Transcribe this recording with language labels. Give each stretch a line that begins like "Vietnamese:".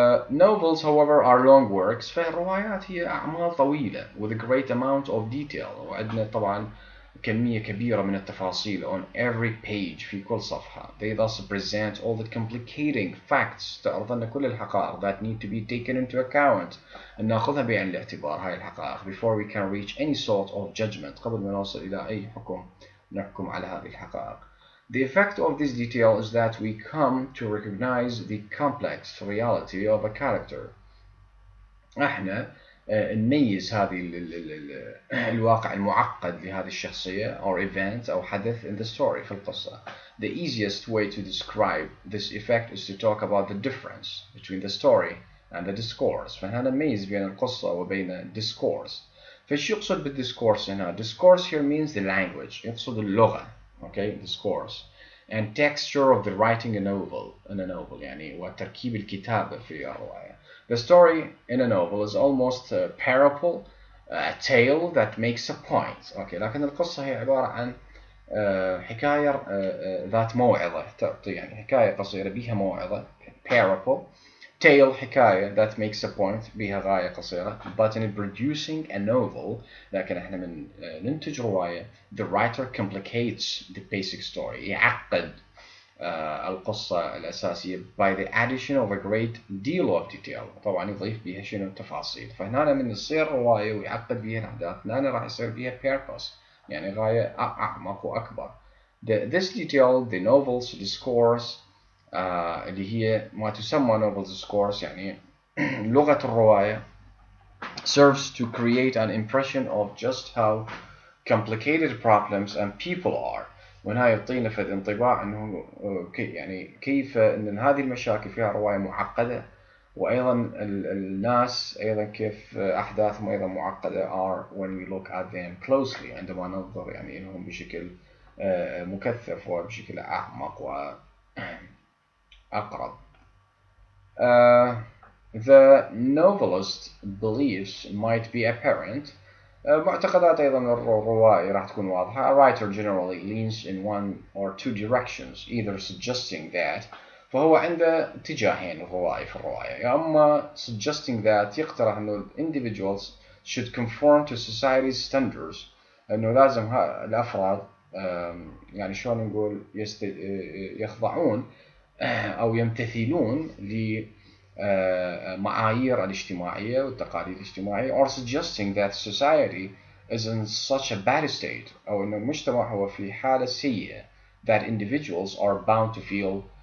English: Novels, however, are long works.
Arabic: فالروايات هي أعمال طويلة
English: with a great amount of detail.
Arabic: وعندنا طبعا كمية كبيرة من التفاصيل
English: on every page
Arabic: في كل صفحة.
English: They thus present all the complicating facts.
Arabic: تعرض لنا كل الحقائق
English: that need to be taken into account.
Arabic: أن نأخذها بعين الاعتبار هاي الحقائق
English: before we can reach any sort of judgment.
Arabic: قبل ما نوصل إلى أي حكم نحكم على هذه الحقائق.
English: The effect of this detail is that we come to recognize the complex reality of a character.
Arabic: احنا نميز هذه الواقع المعقد لهذه الشخصية
English: or event
Arabic: أو حدث
English: in the story
Arabic: في القصة.
English: The easiest way to describe this effect is to talk about the difference between the story and the discourse.
Arabic: فهنا نميز بين القصة وبين discourse. فايش يقصد بالدiscourse هنا؟
English: Discourse here means the language.
Arabic: يقصد اللغة.
English: Okay, discourse and texture of the writing in a novel
Arabic: يعني وتركيب الكتابة في الرواية.
English: The story in a novel is almost a parable, a tale that makes a point.
Arabic: Okay, لكن القصة هي عبارة عن حكاية ذات موعظة تعطي يعني حكاية قصيرة بها موعظة parable
English: tale حكاية that makes a point
Arabic: بها غاية قصيرة.
English: But in producing a novel
Arabic: لكن احنا من ننتج رواية
English: the writer complicates the basic story
Arabic: يعقد القصة الأساسية
English: by the addition of a great deal of detail.
Arabic: طبعا يضيف بها شنو تفاصيل. فهنا من يصير رواية ويعقد بها الأحداث هنا راح يصير بها purpose يعني غاية أعمق وأكبر.
English: This detail the novel's discourse
Arabic: اللي هي ما تسمى
English: novel's discourse
Arabic: يعني لغة الرواية
English: serves to create an impression of just how complicated problems and people are.
Arabic: وهنا يعطينا فد انطباع انه يعني كيف ان هذه المشاكل فيها رواية معقدة وايضا الناس ايضا كيف احداثهم ايضا معقدة
English: are when we look at them closely
Arabic: عندما ننظر يعني لهم بشكل مكثف وبشكل اعمق واقرب.
English: The novelist beliefs might be apparent.
Arabic: معتقدات أيضا الروائي راح تكون واضحة.
English: A writer generally leans in one or two directions, either suggesting that
Arabic: فهو عنده اتجاهين الروائي في الرواية. يا أما
English: suggesting that
Arabic: يقترح إنه
English: individuals should conform to society's standards
Arabic: إنه لازم الأفراد يعني شلون نقول يخضعون أو يمتثلون لمعايير الاجتماعية والتقاليد الاجتماعية
English: or suggesting that society is in such a bad state
Arabic: أو أن المجتمع هو في حالة سيئة
English: that individuals are bound to feel